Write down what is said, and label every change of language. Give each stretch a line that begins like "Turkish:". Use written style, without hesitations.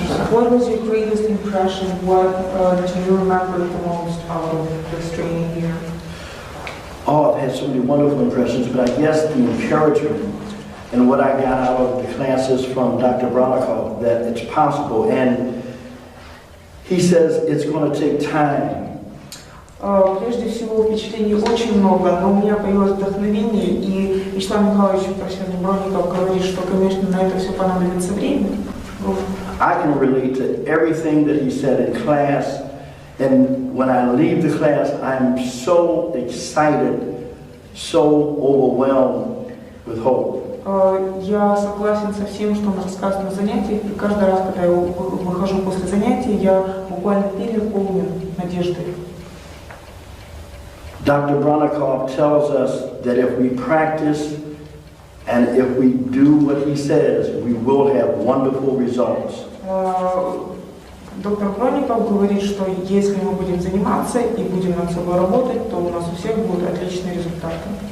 English: What was your greatest impression? What do you remember the most out of this training here? Oh, I've had so many wonderful impressions, but I guess the encouragement and what I got out of the classes from Dr. Bronnikov, that it's possible. And he says it's going to take time.
Russian: Прежде всего, впечатлений очень много, но у меня появилось вдохновение, и Вячеслав Михайлович, профессор Бронников, говорит, что, конечно, на это все понадобится время.
English: I can relate to everything that he said in class, and when I leave the class, I'm so excited, so overwhelmed with hope.
Russian: Я согласен со всем, что он рассказывает на занятиях, и каждый раз, когда я выхожу после занятий, я буквально переполнен надеждой.
English: Dr. Bronnikov tells us that if we practice and if we do what he says, we will have wonderful results.
Russian: Доктор Бронников говорит, что если мы будем заниматься и будем над собой работать, то у нас у всех будут отличные результаты.